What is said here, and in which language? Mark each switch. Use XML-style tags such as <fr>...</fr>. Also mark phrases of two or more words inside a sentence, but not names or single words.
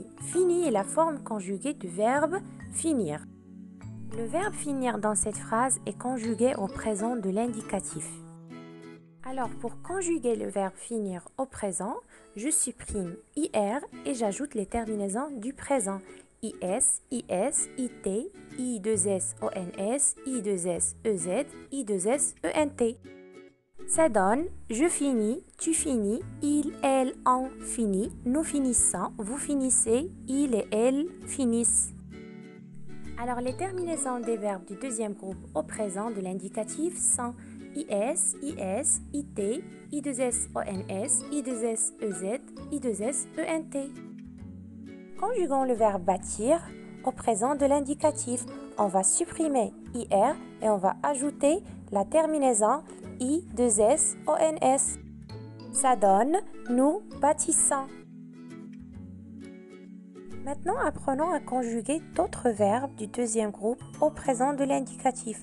<fr>Fini est la forme conjuguée du verbe finir. Le verbe finir dans cette phrase est conjugué au présent de l'indicatif. Alors, pour conjuguer le verbe finir au présent, je supprime IR et j'ajoute les terminaisons du présent. IS, IS, IT, I2S, ONS, I2S, EZ, I2S, ENT. Ça donne je finis, tu finis, il, elle, on finit, nous finissons, vous finissez, il et elle finissent. Alors les terminaisons des verbes du deuxième groupe au présent de l'indicatif sont IS, IS, IT, I2S, ONS, I2S, EZ, I2S, ENT. Conjuguons le verbe bâtir au présent de l'indicatif. On va supprimer IR et on va ajouter la terminaison I2S, ONS. Ça donne nous bâtissons. Maintenant, apprenons à conjuguer d'autres verbes du deuxième groupe au présent de l'indicatif.</fr>